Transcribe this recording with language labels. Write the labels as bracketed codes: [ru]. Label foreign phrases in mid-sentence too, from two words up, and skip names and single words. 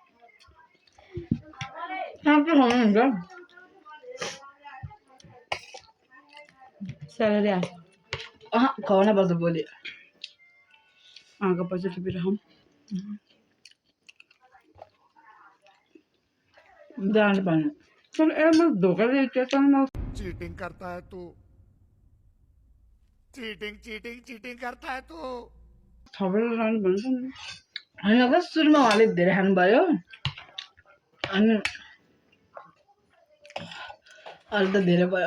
[ne] खानुहुन्छ स्यालेरी आयो। खुवाउन पर्छ भोलि। आएको पैसा टिपेर खाऊँ। जानु पर्ने। [hi] चल मैं धोखा दे चीटिंग करता है तू। चीटिंग चीटिंग चीटिंग करता है तू। [ne] थपेर जानु भन्छ नि। होइन, कस्तो सुरुमा उहाँले धेरै खानुभयो अनि अहिले त धेरै भयो।